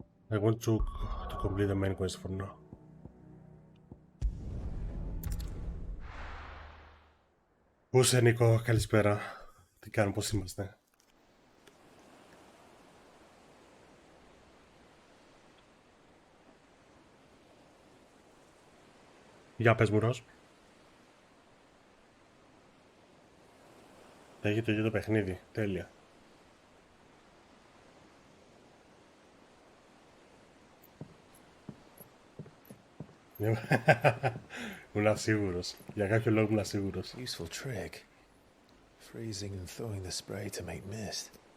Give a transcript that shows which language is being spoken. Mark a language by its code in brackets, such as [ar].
[en] I want to complete the main quest for now. [el] Πού είσαι Νίκο, καλησπέρα. Τι κάνουμε, πώς είμαστε? Για πες μου Ροζ. Έχει το ίδιο το παιχνίδι, τέλεια. Ήμουν σίγουρος. Για κάποιο λόγο ήμουν σίγουρος. [en] Useful trick. Freezing and throwing the spray to make mist.